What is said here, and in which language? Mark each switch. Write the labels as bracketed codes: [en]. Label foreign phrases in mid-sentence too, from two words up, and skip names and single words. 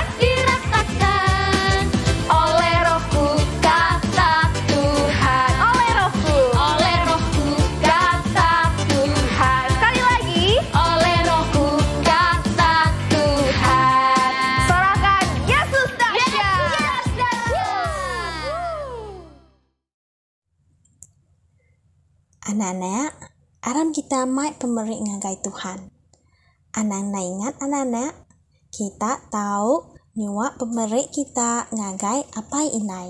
[id] dirasakan oleh Rohku kata Tuhan. Oleh Rohku. Oleh Rohku kata Tuhan. Sekali lagi. Oleh Rohku kata Tuhan. Sorakan Yesus dahsyat. [iba] Anak-anak, aram kita mai pemberi ngagai Tuhan. Anak-anak ingat anak-anak, kita tahu nyuak pemberi kita ngagai apai inai.